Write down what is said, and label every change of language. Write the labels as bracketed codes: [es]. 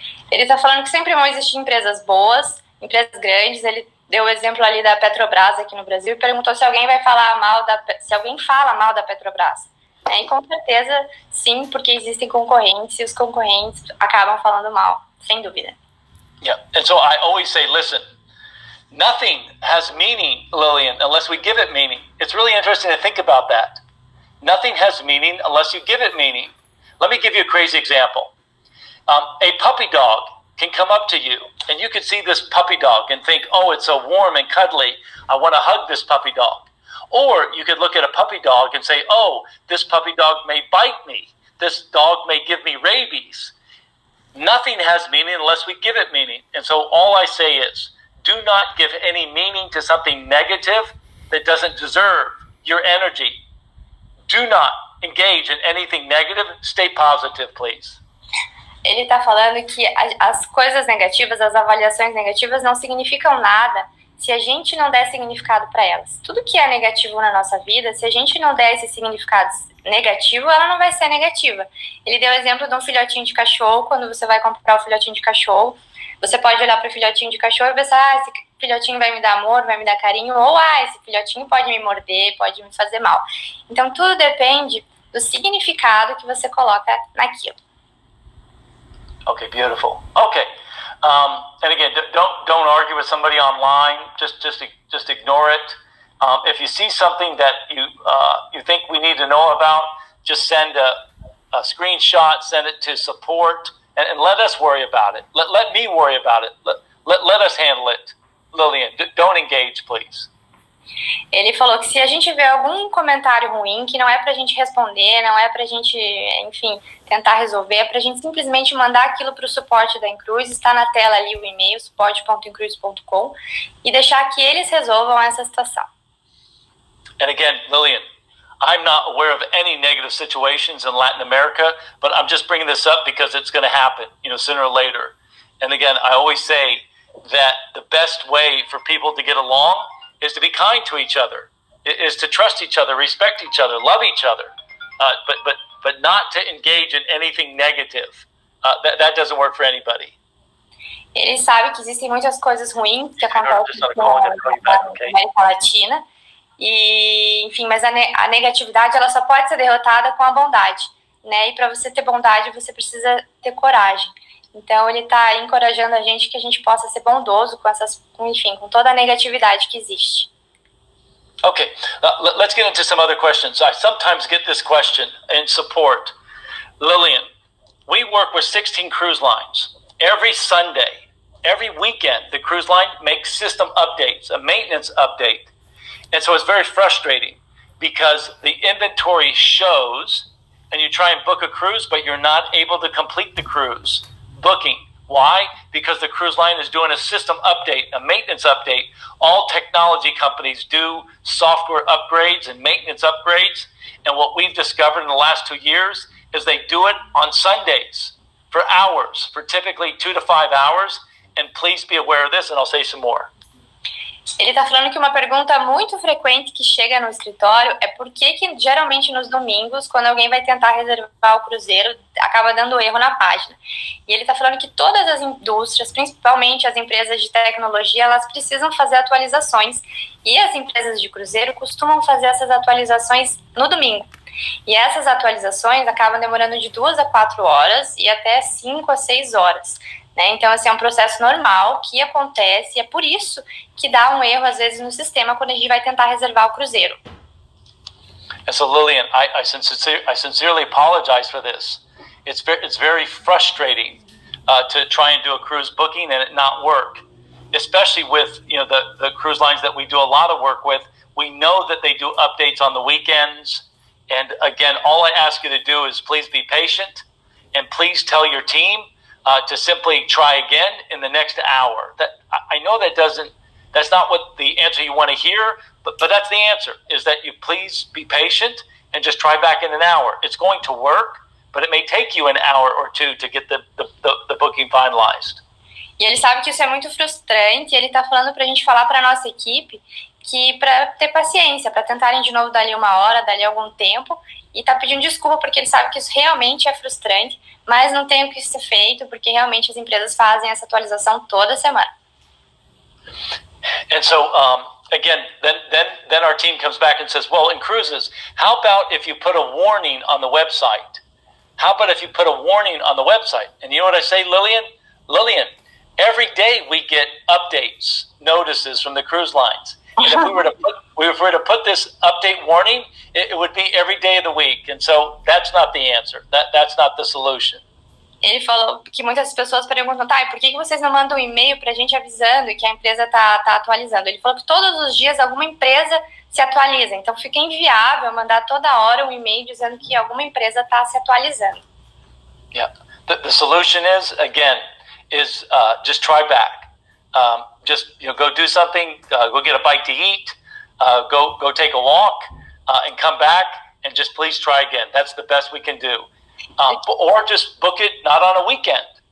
[pt] Ele está falando que sempre vão existir empresas boas, empresas grandes. Ele deu o exemplo ali da Petrobras aqui no Brasil e perguntou se alguém se alguém fala mal da Petrobras. E com certeza sim, porque existem concorrentes e os concorrentes acabam falando mal, sem dúvida. [en] Yeah. And so I always say, listen, nothing has meaning, Lillian, unless we give it meaning. It's really interesting to think about that. Nothing has meaning unless you give it meaning. Let me give you a crazy example. A puppy dog can come up to you, and you can see this puppy dog and think, oh, it's so warm and cuddly. I want to hug this puppy dog. Or you could look at a puppy dog and say, oh, this puppy dog may bite me. This dog may give me rabies. Nothing has meaning unless we give it meaning. And so all I say is, do not give any meaning to something negative that doesn't deserve your energy. Do not engage in anything negative. Stay positive, please. [pt] Ele está falando que as coisas negativas, as avaliações negativas não significam nada se a gente não der significado para elas. Tudo que é negativo na nossa vida, se a gente não der esse significado negativo, ela não vai ser negativa. Ele deu o exemplo de um filhotinho de cachorro. Quando você vai comprar o filhotinho de cachorro, você pode olhar para o filhotinho de cachorro e pensar, esse filhotinho vai me dar amor, vai me dar carinho, ou esse filhotinho pode me morder, pode me fazer mal. Então tudo depende do significado que você coloca naquilo. [en] Okay, beautiful. Okay, and again, don't argue with somebody online. Just ignore it. If you see something that you think we need to know about, just send a screenshot, send it to support, and let us worry about it. Let me worry about it. Let us handle it. Lillian, don't engage, please. [pt] Ele falou que se a gente vê algum comentário ruim, que não é pra gente responder, não é pra gente, enfim, tentar resolver, é pra gente simplesmente mandar aquilo pro suporte da incruises, está na tela ali o e-mail, suporte.incruises.com, e deixar que eles resolvam essa situação. [en] And again, Lillian, I'm not aware of any negative situations in Latin America, but I'm just bringing this up because it's going to happen, sooner or later. And again, I always say that the best way for people to get along is to be kind to each other, is to trust each other, respect each other, love each other, but not to engage in anything negative. That doesn't work for anybody. [pt] Ele sabe que existem muitas coisas ruins que acontecem na América Latina, e, enfim, mas a negatividade ela só pode ser derrotada com a bondade, né? E para você ter bondade, você precisa ter coragem. Então, ele está encorajando a gente que a gente possa ser bondoso com toda a negatividade que existe. [en] Okay, let's get into some other questions. I sometimes get this question in support. Lillian, we work with 16 cruise lines. Every Sunday, every weekend, the cruise line makes system updates, a maintenance update. And so it's very frustrating because the inventory shows and you try and book a cruise, but you're not able to complete the cruise booking. Why? Because the cruise line is doing a system update, a maintenance update. All technology companies do software upgrades and maintenance upgrades. And what we've discovered in the last 2 years is they do it on Sundays for hours, for typically 2 to 5 hours. And please be aware of this, and I'll say some more. [pt] Ele está falando que uma pergunta muito frequente que chega no escritório é por que geralmente nos domingos, quando alguém vai tentar reservar o cruzeiro, acaba dando erro na página. E ele está falando que todas as indústrias, principalmente as empresas de tecnologia, elas precisam fazer atualizações. E as empresas de cruzeiro costumam fazer essas atualizações no domingo. E essas atualizações acabam demorando de 2 a 4 horas e até 5 a 6 horas. Então, assim, é um processo normal que acontece, e é por isso que dá um erro, às vezes, no sistema quando a gente vai tentar reservar o cruzeiro. [en] And so, Lillian, I sincerely apologize for this. It's very frustrating to try and do a cruise booking and it not work, especially with the cruise lines that we do a lot of work with. We know that they do updates on the weekends. And again, all I ask you to do is please be patient and please tell your team to simply try again in the next hour. I know that's not what the answer you want to hear, but that's the answer, is that you please be patient and just try back in an hour. It's going to work, but it may take you an hour or two to get the booking finalized. [pt] E ele sabe que isso é muito frustrante, e ele está falando para a gente falar para a nossa equipe que para ter paciência, para tentarem de novo dali uma hora, dali algum tempo, e tá pedindo desculpa porque ele sabe que isso realmente é frustrante, mas não tem o que ser feito porque realmente as empresas fazem essa atualização toda semana. [en] And so, again, then our team comes back and says, well, inCruises, how about if you put a warning on the website? How about if you put a warning on the website? And you know what I say, Lillian? Lillian, every day we get updates, notices from the cruise lines. And if we were to put this update warning, it would be every day of the week. And so that's not the answer. That's not the solution. [pt] Ele falou que muitas pessoas perguntam, tá, e por que vocês não mandam um e-mail pra gente avisando que a empresa tá atualizando? Ele falou que todos os dias alguma empresa se atualiza, então fica inviável mandar toda hora um e-mail dizendo que alguma empresa está se atualizando. [en] Yeah, the solution is just try back. Just go do something, go get a bite to eat, go take a walk, and come back and just please try again. That's the best we can do. Or just book it not on a weekend.